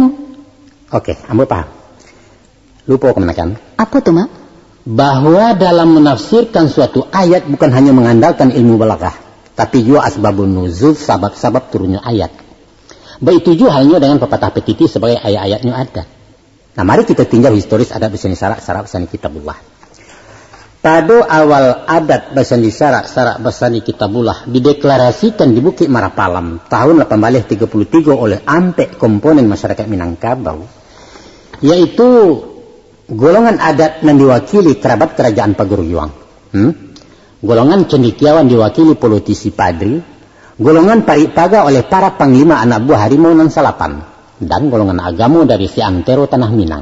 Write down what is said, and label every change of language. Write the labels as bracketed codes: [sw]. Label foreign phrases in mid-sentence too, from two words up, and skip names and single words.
[min] Oke, Ambo paham. Lupa kemanakan? [id] Apa tuh, Mak? Bahwa dalam menafsirkan suatu ayat bukan hanya mengandalkan ilmu balaghah, tapi juga [ar] asbabun nuzul, [id] sabab-sabab turunnya ayat. Begitu juga halnya dengan pepatah petiti sebagai ayat-ayatnya ada. Nah, mari kita tinjau historis adat [min] Basandi Syarak Basandi Kitabullah. [id] Pada awal adat [min] Basandi Syarak Basandi Kitabullah [id] dideklarasikan di Bukit Marapalam tahun 1833 oleh ampek komponen masyarakat Minangkabau, yaitu golongan adat yang diwakili kerabat kerajaan Paguruyuang. Golongan cendekiawan diwakili politisi Padri, golongan Paripaga oleh para panglima anak buah [min] harimau nan salapan, [id] dan golongan agama dari si antero Tanah Minang.